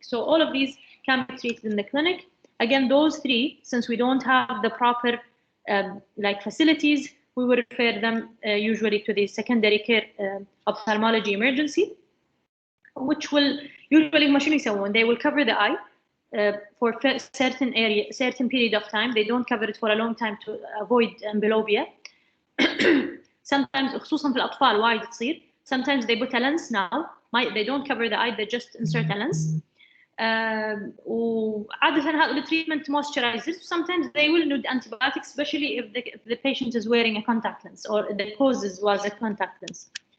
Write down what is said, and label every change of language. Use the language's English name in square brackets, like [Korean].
[English] So all of these can be treated in the clinic. Again, those three, since we don't have the proper like facilities, we will refer them usually to the secondary care ophthalmology emergency, which will usually they will cover the eye for certain period of time. They don't cover it for a long time to avoid amblyopia. [Arabic] Sometimes خصوصا في الأطفال وايد تصير. [English] Sometimes they put a lens now. They don't cover the eye, they just insert a lens. [Arabic] وعادة هذا [English] treatment moisturizers. Sometimes they will need antibiotics, especially if the patient is wearing a contact lens or the cause was a contact lens.